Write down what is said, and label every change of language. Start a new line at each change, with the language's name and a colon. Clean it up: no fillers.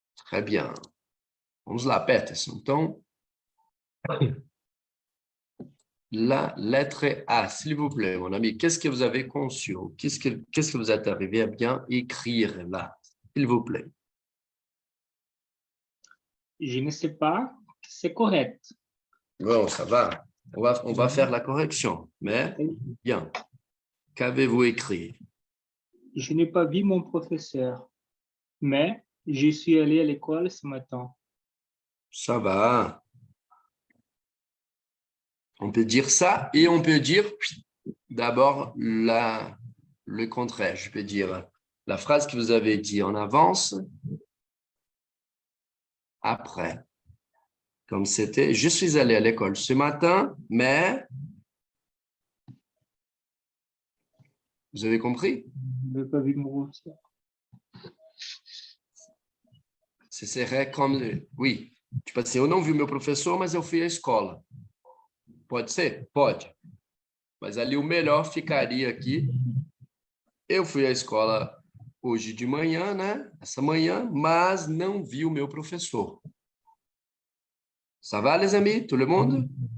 French: Très bien.
Portuguese: Vamos lá, Peterson. Então,
French: la lettre A, s'il vous plaît, mon ami. Qu'est-ce que vous avez conçu? Qu'est-ce que vous êtes arrivé à bien écrire là, s'il vous plaît? Je ne sais pas, c'est correct. Bon, ça va. On va faire la correction. Mais, bien. Qu'avez-vous écrit? Je n'ai pas vu mon professeur, mais je suis allé à l'école ce matin. Ça va. On peut dire ça et on peut dire d'abord le contraire. Je peux dire la phrase que vous avez dit en avance, après. Comme c'était, je suis allé à l'école ce matin, mais... Vous avez compris? Je n'ai pas vu mon professeur. Ce serait comme...
Portuguese: Oui, tipo assim, eu não vi o meu professor, mas eu fui à escola. Pode ser? Pode. Mas ali o melhor ficaria aqui. Eu fui à escola hoje de manhã, né? Essa manhã, mas não vi o meu professor.
French: Ça va, les amis? Tout le monde?